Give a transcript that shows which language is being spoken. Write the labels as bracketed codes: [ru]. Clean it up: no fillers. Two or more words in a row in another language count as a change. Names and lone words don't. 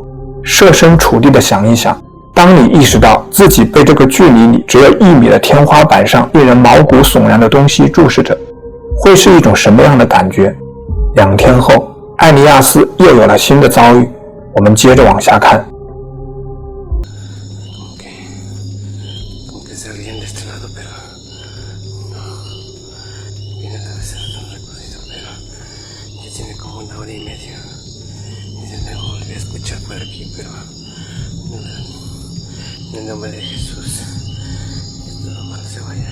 [zh] 设身处地的想一想，当你意识到自己被这个距离里只有1米的天花板上令人毛骨悚然的东西注视着，会是一种什么样的感觉？2天后， 艾尼亚斯又有了新的遭遇。我们接着往下看。 [es] En el nombre de Jesús, que todo mal se vaya.